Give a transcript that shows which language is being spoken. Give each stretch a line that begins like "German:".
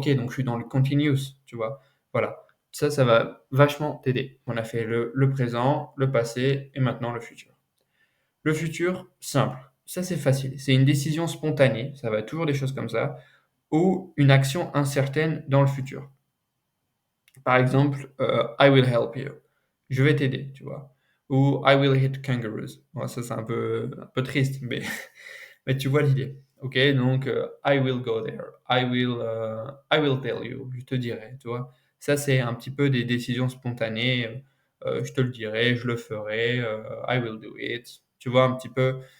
French: OK, donc je suis dans le continuous», tu vois? Voilà. Ça va vachement t'aider. On a fait le présent, le passé et maintenant le futur. Le futur, simple. Ça, c'est facile. C'est une décision spontanée, ça va être toujours des choses comme ça, ou une action incertaine dans le futur. Par exemple,
English: I will help you.
French: Je vais t'aider, tu vois. Ou
English: I will hit kangaroos.
French: Bon, ça, c'est un peu triste, mais, mais tu vois l'idée.
English: Ok, donc I will go there. I will tell you.
French: Je te dirai, tu vois. Ça, c'est un petit peu des décisions spontanées. Je te le dirai, je le ferai.
English: I will do it.
French: Tu vois un petit peu.